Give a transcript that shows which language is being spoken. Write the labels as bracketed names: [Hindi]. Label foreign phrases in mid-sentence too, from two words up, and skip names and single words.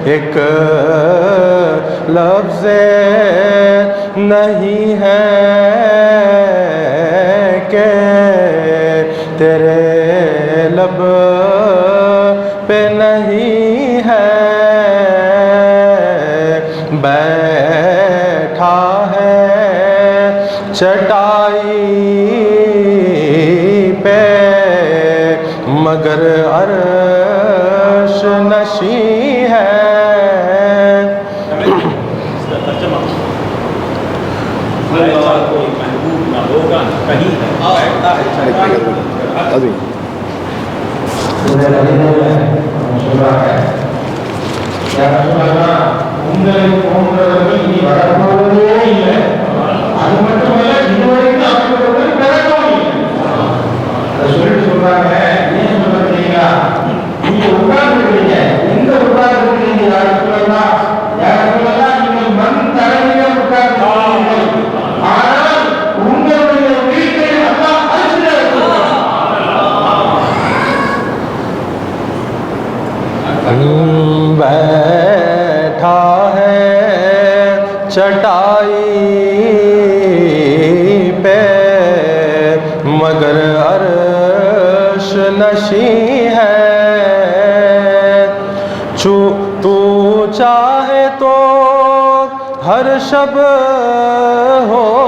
[Urdu] ایک لفظ نہیں ہے کہ تیرے لب پہ نہیں ہے، بیٹھا ہے چٹائی پہ مگر عرش نشیں ہے۔ ایسا کوئی محبوب نہ ہوگا نہ کہیں ہے، بیٹھتا ہے چٹائی پر۔ [Tamil] உங்களை போன்றவர்கள் இனி வரப்போவதே இல்லை. அது மட்டுமல்ல, இதுவரைக்கும் அப்படிப்பட்டவர்கள் பிறக்கவும் இல்லை. அதை சொல்லிட்டு சொல்றாங்க, ஏன் சொல்றீங்களா? நீங்க உட்கார்ந்துருக்கீங்க, எங்க உட்கார்ந்துருக்கீங்க? யார் சொல்லலாம்? நீங்கள் மண் தரையில உட்கார்ந்து, ஆனால் உங்களுடைய வீட்டை அல்லாஹ் அரிசில இருக்கிறார். [Urdu] بیٹھا ہے چٹائی پہ مگر عرش نشیں ہے، تو چاہے تو ہر شب ہو